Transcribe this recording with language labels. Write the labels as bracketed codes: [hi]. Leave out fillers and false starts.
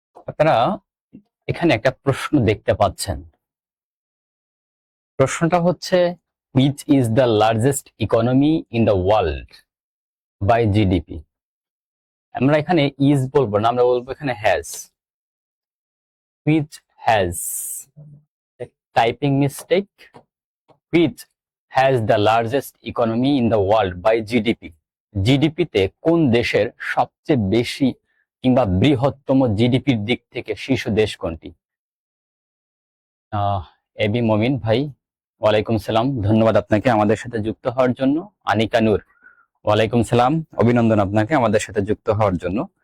[bn] আপনারা এখানে একটা প্রশ্ন দেখতে পাচ্ছেন। প্রশ্নটা হচ্ছে, [en] which is the largest economy in the world by GDP? [bn] আমরা এখানে is বলবো না, আমরা বলবো এখানে has. [en] Which has, typing mistake, which has the largest economy in the world by GDP? [bn] GDP তে কোন দেশের সবচেয়ে বেশি কিংবা বৃহত্তম জিডিপির দিক থেকে শীর্ষ দেশ কোনটি? এবি মমিন ভাই, ওয়ালাইকুম সালাম, ধন্যবাদ আপনাকে আমাদের সাথে যুক্ত হওয়ার জন্য। আনিকা নূর, ওয়ালাইকুম সালাম, অভিনন্দন আপনাকে আমাদের সাথে যুক্ত হওয়ার জন্য।